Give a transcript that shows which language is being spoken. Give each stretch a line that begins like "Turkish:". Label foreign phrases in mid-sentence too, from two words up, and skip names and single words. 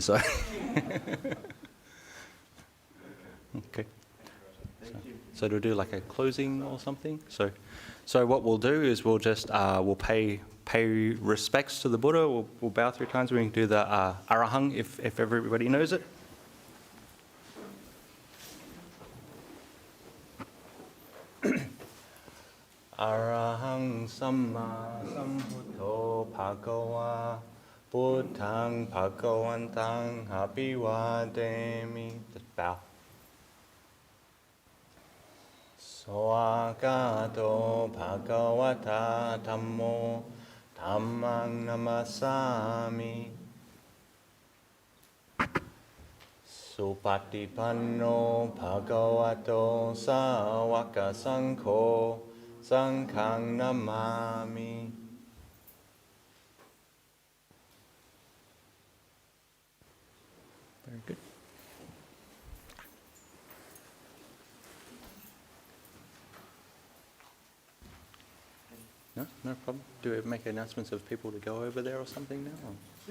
English: So. Okay. So to do like a closing or something. So what we'll do is we'll just we'll pay respects to the Buddha. We'll bow 3 times. We can do the arahang if everybody knows it.
Pali: Arahang samma sambuddho bhagava buddhang bhagavantang abhivademi.
English: Just bow.
Pali: Swagato bhagavata dhammo dhammang namasami. Supatipanno bhagavato sāvaka saṅkho saṅkhang namami.
English: Very good. No problem. Do we make announcements of people to go over there or something now?